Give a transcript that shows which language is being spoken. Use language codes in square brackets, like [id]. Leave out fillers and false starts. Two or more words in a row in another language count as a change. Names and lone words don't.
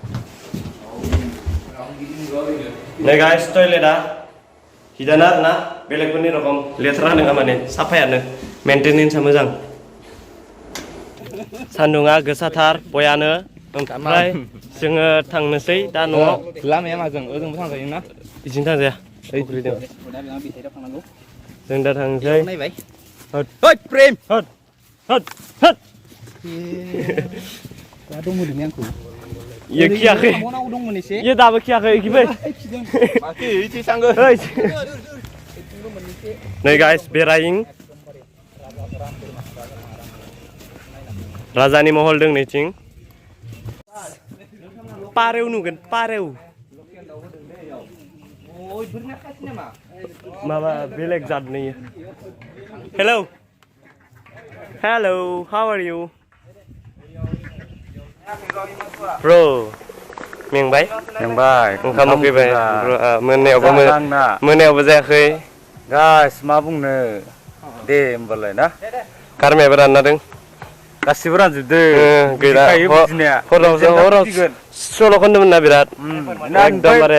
[brx] नै गाइस टयलेटआ हिदाना आरोना बेलेगफोरनि रखम लेथ्रा नङा माने साफायानो मेन्टेनेन्सआ मोजां सान्दुङा गोसाथार बयानो ओमफ्राय जोङो थांनोसै दा न'आव लामाया माजों ओजोंबो थांजायो ना बिदिनो थांजाया जों दा थांसै ओइ प्रेम [hi] हट हट हट [brx] दा दंमोन आंखौ इयो खियाखै मनाव दंमोन एसे इयो दाबो खियाखै इखिबो माथो इथि सांगो नै गाइस बेरायिं राजानि महल दं नैथिं पारेव नुगोन पारेव माबा बेलेग जादनि [en] hello hello how are you bro [brx] मेंबाय ओंखाम उखैबाय मोनायावबो जायाखै गाइस मा बुंनो दे होमबालाय ना गारमायाबो रानना दं गासिबो रानजोबदों गैला हराव सल' खनदोंमोन ना बिराद एकदमबारे